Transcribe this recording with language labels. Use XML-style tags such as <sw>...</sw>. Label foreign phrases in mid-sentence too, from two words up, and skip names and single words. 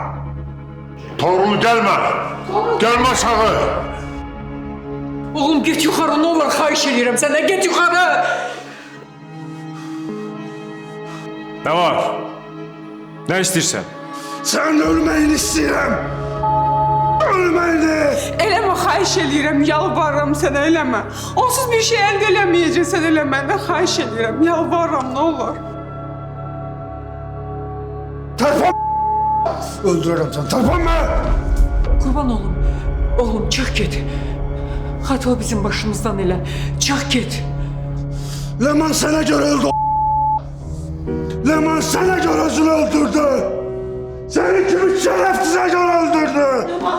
<tr>Toğrul gelme. Gelme aşağı. Oğlum git yukarı ne olur xahiş ediyorum senden git yukarı. Ne var? Ne istersen? Sen ölmeyini istiyorum! Ölmeyini!</tr> <az>Eləmə, xahiş edirəm, yalvarıram sənə, eləmə. Onsuz bir şey əldə eləməyəcəksən, elə məndən xahiş edirəm, yalvarıram, nə olur. Terpon!</az> <tr>Öldürürüm seni, terponma! Kurban oğlum. Oğlum çık git. Hadi o bizim başımızdan ele. Çık git. Leman sana göre öldü. Leman sana göre özünü öldürdü. Seni kimi şerefsize göre öldürdü.</tr>